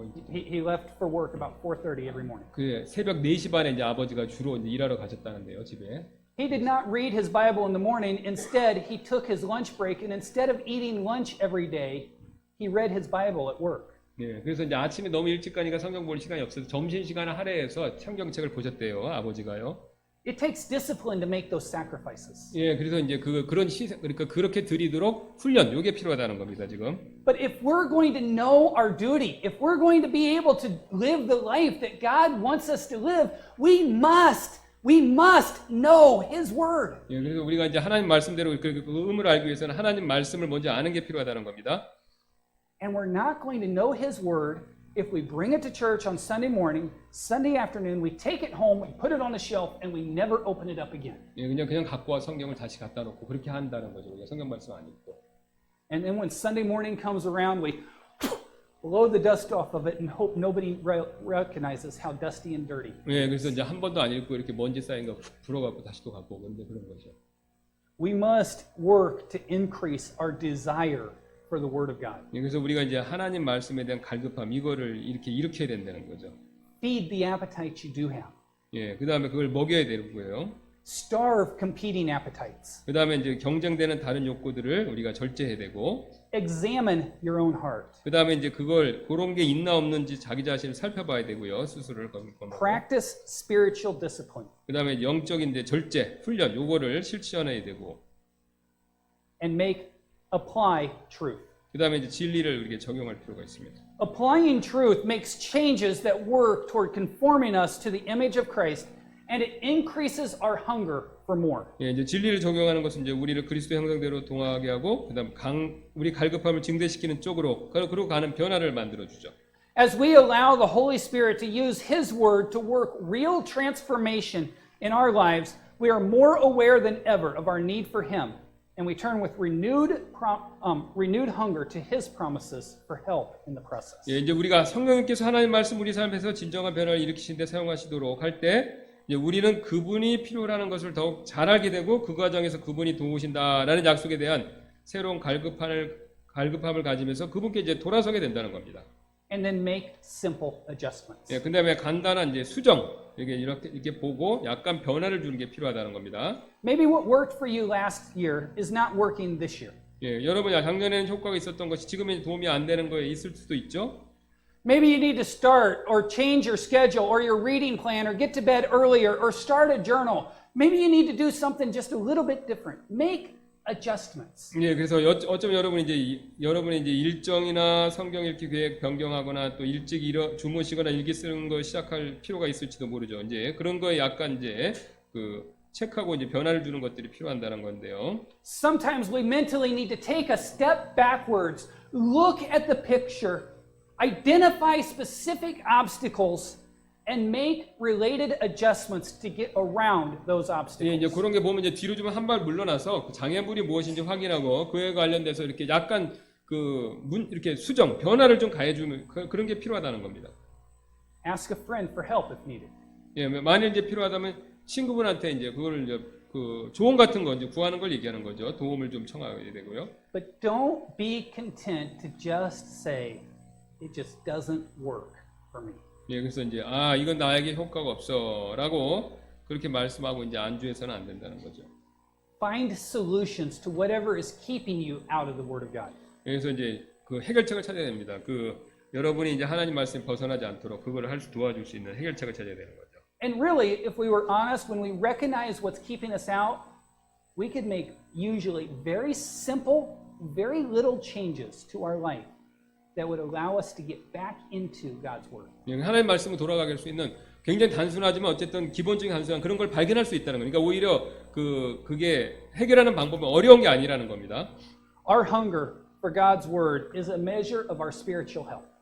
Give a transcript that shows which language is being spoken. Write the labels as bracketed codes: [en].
[en] He left for work about 4:30 every morning. [ko] 그 새벽 4시 반에 이제 아버지가 주로 이제 일하러 가셨다는데요, 집에. [en] He did not read his Bible in the morning. Instead, he took his lunch break, and instead of eating lunch every day, he read his Bible at work. [ko] 예, 그래서 이제 아침에 너무 일찍 가니까 성경 볼 시간이 없어서 점심 시간을 할애해서 성경책을 보셨대요, 아버지가요. [en] It takes discipline to make those sacrifices. [ko] 예, 그래서 이제 그런 희생, 그러니까 그렇게 드리도록 훈련, 요게 필요하다는 겁니다, 지금. [en] But if we're going to know our duty, if we're going to be able to live the life that God wants us to live, we must know His Word. [ko] 예, 그래서 우리가 이제 하나님 말씀대로 그 의무를 알기 위해서는 하나님 말씀을 먼저 아는 게 필요하다는 겁니다. [en] And we're not going to know His Word if we bring it to church on Sunday morning, Sunday afternoon, we take it home, we put it on the shelf, and we never open it up again. [ko] 예, 그냥 갖고 와 성경을 다시 갖다 놓고 그렇게 한다는 거죠. 우리가 성경 말씀 안 읽고. [en] And then when Sunday morning comes around, we blow the dust off of it and hope nobody recognizes how dusty and dirty. [ko] 예, 그래서 이제 한 번도 안 읽고 이렇게 먼지 쌓인 거 훅 불어갖고 다시 또 갖고 오는데 그런 거죠. [en] We must work to increase our desire for the Word of God. [ko] 예, 그래서 우리가 이제 하나님 말씀에 대한 갈급함 이거를 이렇게 일으켜야 된다는 거죠. [en] Feed the appetites you do have. [ko] 예, 그 다음에 그걸 먹여야 되고요. [en] Starve competing appetites. [ko] 그 다음에 이제 경쟁되는 다른 욕구들을 우리가 절제해야 되고. [en] Examine your own heart. [ko] 그 다음에 이제 그걸 그런 게 있나 없는지 자기 자신을 살펴봐야 되고요. 스스로를 검증하고. [en] Practice spiritual discipline. [ko] 그 다음에 영적인 이제 절제, 훈련 요거를 실천해야 되고. [en] And apply truth. [ko] 그 다음에 이제 진리를 우리에게 적용할 필요가 있습니다. [en] Applying truth makes changes that work toward conforming us to the image of Christ, and it increases our hunger for more. [ko] 예, 이제 진리를 적용하는 것은 이제 우리를 그리스도 형상대로 동화하게 하고, 그다음 우리 갈급함을 증대시키는 쪽으로 그리고 가는 변화를 만들어 주죠. [en] As we allow the Holy Spirit to use His Word to work real transformation in our lives, we are more aware than ever of our need for Him. And we turn with renewed hunger to His promises for help in the process. [ko] 예, 이제 우리가 성령님께서 하나님 말씀 우리 삶에서 진정한 변화를 일으키시는데 사용하시도록 할 때, 이제 우리는 그분이 필요라는 것을 더욱 잘 알게 되고 그 과정에서 그분이 도우신다라는 약속에 대한 새로운 갈급함을 가지면서 그분께 이제 돌아서게 된다는 겁니다. [en] And then make simple adjustments. [ko] 예, 그다음에 간단한 이제 수정 이렇게 보고 약간 변화를 주는 게 필요하다는 겁니다. [en] Maybe what worked for you last year is not working this year. [ko] 예, 여러분 작년에는 효과가 있었던 것이 지금은 도움이 안 되는 거에 있을 수도 있죠. [en] Maybe you need to start or change your schedule or your reading plan or get to bed earlier or start a journal. Maybe you need to do something just a little bit different. Make adjustments. [ko] 예, 그래서 어쩌면 여러분이 이제 일정이나 성경 읽기 계획 변경하거나 또 일찍 주무시거나 일기 쓰는 거 시작할 필요가 있을지도 모르죠. 이제 그런 거에 약간 이제 체크하고 이제 변화를 주는 것들이 필요한다는 건데요. [en] Sometimes we mentally need to take a step backwards, look at the picture, identify specific obstacles, and make related adjustments to get around those obstacles. [ko] 예, 이제 그런 게 보면 이제 뒤로 좀 한 발 물러나서 그 장애물이 무엇인지 확인하고 그에 관련돼서 이렇게 약간 이렇게 수정, 변화를 좀 가해주는 그런 게 필요하다는 겁니다. [en] Ask a friend for help if needed. [ko] 예, 만일 이제 필요하다면 친구분한테 이제 그거를 이제 조언 같은 거 이제 구하는 걸 얘기하는 거죠. 도움을 좀 청하게 되고요. [en] But don't be content to just say, it just doesn't work for me. [ko] 예, 그래서 이제 이건 나에게 효과가 없어라고 그렇게 말씀하고 이제 안주해서는 안 된다는 거죠. [en] Find solutions to whatever is keeping you out of the Word of God. [ko] 그래서 이제 그 해결책을 찾아야 됩니다. 여러분이 이제 하나님 말씀에 벗어나지 않도록 그걸 도와줄 수 있는 해결책을 찾아야 되는 거죠. [en] And really, if we were honest, when we recognize what's keeping us out, we could make usually very simple, very little changes to our life that would allow us to get back into God's Word. [ko] 하나님 말씀으로 돌아가게 할 수 있는 굉장히 단순하지만 어쨌든 기본적인 단순한 그런 걸 발견할 수 있다는 거니까 오히려 그게 해결하는 방법은 어려운 게 아니라는 겁니다. [en] Our hunger for God's Word is a measure of our spiritual health.